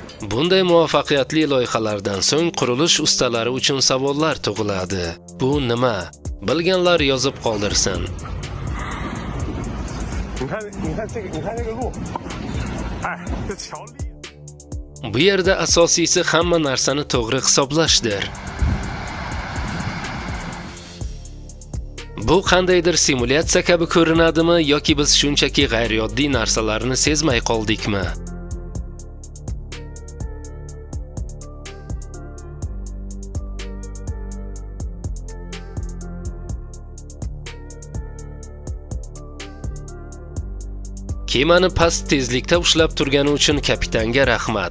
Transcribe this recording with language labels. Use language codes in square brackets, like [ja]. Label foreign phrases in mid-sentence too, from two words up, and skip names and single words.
[uz] Bunday muvaffaqiyatli loyihalardan so'ng qurilish ustalari uchun savollar tug'iladi. Bu nima? Bilganlar yozib qoldirsin. [zh] 你看这个路，哎，这桥立。 [uz] Bu yerda asosiysi hamma narsani to'g'ri hisoblashdir. Bu qandaydir simulyatsiya kabi ko'rinadimi yoki biz shunchaki g'ayriyoddiy narsalarni sezmay qoldikmi? Kemani past tezlikda ushlab turgani uchun kapitanga rahmat.